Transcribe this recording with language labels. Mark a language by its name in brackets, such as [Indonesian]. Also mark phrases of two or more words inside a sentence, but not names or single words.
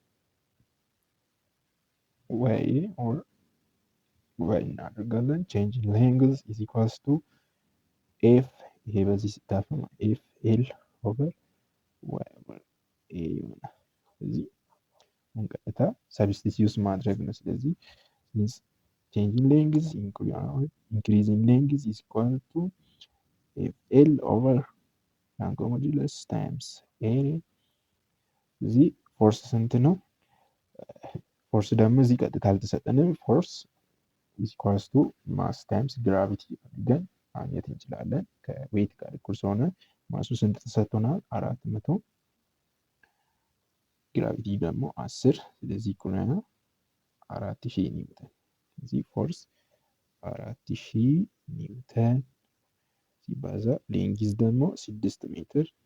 [English] Y or Y እናደርጋለን። change in length is equals to F [Amharic] ይሄ በዚህ ሲታፈም [English] F L over Y over A [Amharic] ይሆናል። ስለዚህ ቀጥታ ሰብስቲቲዩት ማድረግ ነው። ስለዚህ [English] change in length increase in length is equal to L over Young modulus times area። [Amharic] እዚህ ፎርስ ስንት ነው? ፎርስ ደግሞ እዚህ ቀጥታ አልተሰጠንም። ፎርስ [English] is equals to mass times gravity [Amharic] አድርገን ማግኘት እንችላለን። ከዌይት ጋር እኩል ስለሆነ ማሱ ስንት ተሰጥቶናል? 400 ግራቪቲ ደግሞ 10 ስለዚህ እኩል ነው 4000 ኒውተን። ስለዚህ ፎርስ 4000 ኒውተን ሲባዛ ሌንግዝ ደግሞ 6 ሜትር